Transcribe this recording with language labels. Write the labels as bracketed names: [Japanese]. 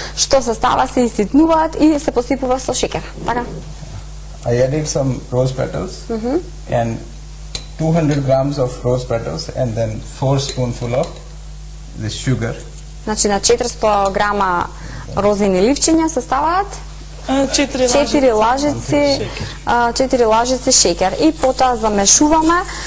[Macedonian] Што се става, се иситнуваат и се посипува со шеќер. Така? [English] I added some rose petals and 200 grams of rose petals and then 4 spoonful of this sugar. [Macedonian] Значи на 400 грама розини ливчиња се ставаат 4 лажици шеќер и потоа замешуваме.